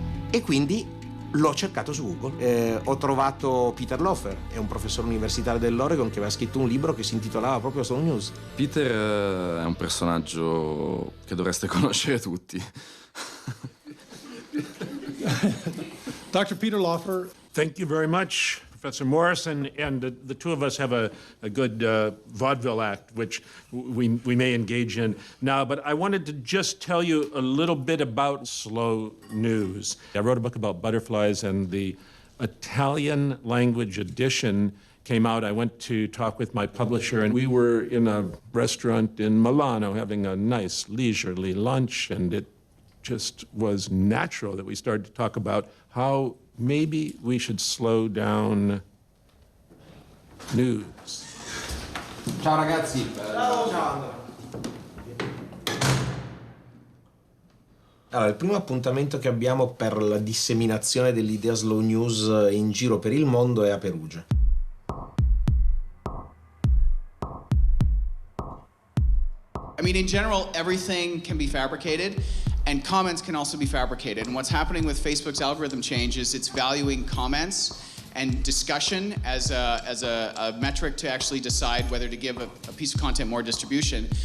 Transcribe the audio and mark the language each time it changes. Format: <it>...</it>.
<it>E quindi l'ho cercato su Google. Ho trovato Peter Lofer, è un professore universitario dell'Oregon che aveva scritto un libro che si intitolava proprio Slow News. Peter è un personaggio che dovreste conoscere tutti. Dr. Peter Lofer.</it> <en>Thank you very much, Professor Morrison, and the two of us have a good vaudeville act, which we may engage in now, but I wanted to just tell you a little bit about slow news. I wrote a book about butterflies, and the Italian language edition came out. I went to talk with my publisher, and we were in a restaurant in Milano having a nice leisurely lunch, and it just was natural that we started to talk about how maybe we should slow down news.</en> <it>Ciao ragazzi. Ciao. Allora, il primo appuntamento che abbiamo per la disseminazione dell'idea slow news in giro per il mondo è a Perugia.</it> <en>I mean, in general, everything can be fabricated, and comments can also be fabricated. And what's happening with Facebook's algorithm change is it's valuing comments and discussion as a metric to actually decide whether to give a piece of content more distribution.</en>